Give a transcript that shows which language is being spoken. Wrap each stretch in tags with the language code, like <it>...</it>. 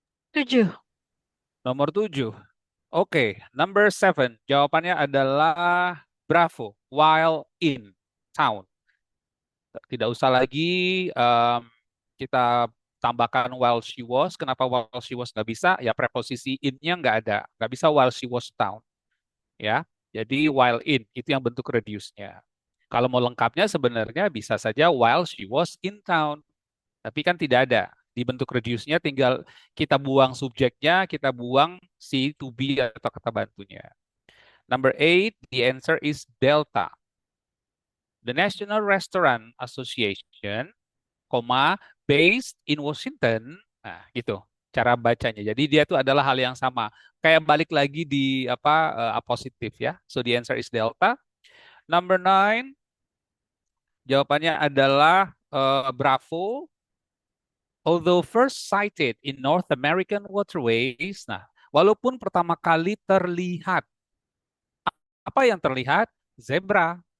<id>7. Nomor 7. Oke,</id> <en>number 7.</en> <id>Jawabannya adalah bravo,</id> <en>while in. town.</en> <id>Tidak usah lagi kita tambahkan</id> <en>while she was.</en> <id>Kenapa while she was nggak bisa? Ya preposisi in-nya nggak ada. Nggak bisa</id> <en>while she was town.</en> <id>Ya, jadi</id> <en>while in</en> <id>itu yang bentuk reduce-nya. Kalau mau lengkapnya sebenarnya bisa saja</id> <en>while she was in town.</en> <id>Tapi kan tidak ada. Di bentuk reduce-nya tinggal kita buang subjeknya, kita buang si to be atau kata bantunya.</id> <en>Number 8, the answer is Delta. The National Restaurant Association, based in Washington.</en> <id>Nah, gitu cara bacanya. Jadi dia itu adalah hal yang sama. Kayak balik lagi di positif ya.</id> <en>So the answer is Delta. Number 9,</en> <id>jawabannya adalah Bravo.</id> <en>Although first sighted in North American waterways,</en> <id>nah, walaupun pertama kali terlihat, apa yang terlihat? Zebra.</id>